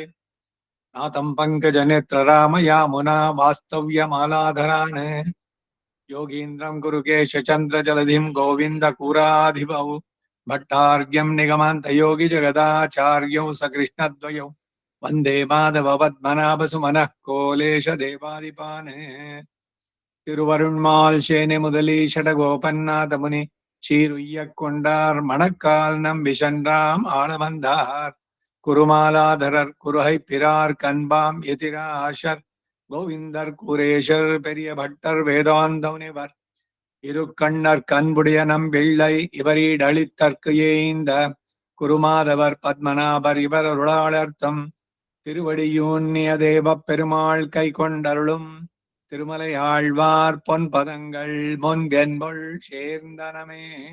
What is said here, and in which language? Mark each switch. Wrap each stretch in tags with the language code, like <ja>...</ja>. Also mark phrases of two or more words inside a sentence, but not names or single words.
<sa>नाथं पङ्कजनेत्ररामयामुना वास्तव्यमालाधरान् योगीन्द्रं कुरुकेशचन्द्रजलधिं गोविन्दपुराधिपौ भट्टार्घ्यं निगमान्तयोगि जगदाचार्यौ सकृष्णद्वयौ वन्दे माधवपद्मनाभसुमनः कोलेशदेवादिपान्।</sa> <ta>திருவருண்மால் சேனை முதலி ஷடகோபன்னாதமுனி சீருய்யக் மணக்கால் நம்பி சென்றாம் ஆளவந்தார் குருமாலாதரர் குருகை பிறார் கண்பாம் எதிராஷர் கோவிந்தர் குரேஷர் பெரிய பட்டர் வேதாந்தமுனிவர் இரு கண்ணர் கண்புடைய நம்பிள்ளை இவரீடளித்தற்கு ஏய்ந்த குருமாதவர் பத்மநாபர் இவர் அருளாளர்த்தம் திருவடியூன்னிய தேவ பெருமாள் கை கொண்டருளும் திருமலை ஆழ்வார் பொன் பதங்கள் முன்பென்பொள் சேர்ந்தனமே.</ta>